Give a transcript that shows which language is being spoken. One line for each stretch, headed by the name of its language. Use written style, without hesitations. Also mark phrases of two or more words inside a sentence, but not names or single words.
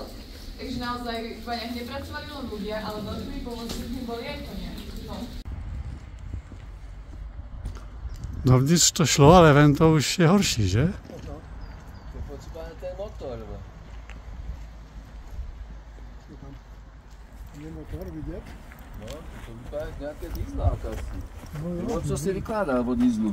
Slovak: Takže naozaj v baňach nepracovali len ľudia, ale veľkými pomocníkmi boli aj konia.
Czech: No. Dovnitř to šlo, ale ven to už je horší, že? To je potřeba ten motor. motor vidět? No, to vypadá jak nějaké dýzlák asi. No, co si vykládá od dýzlu?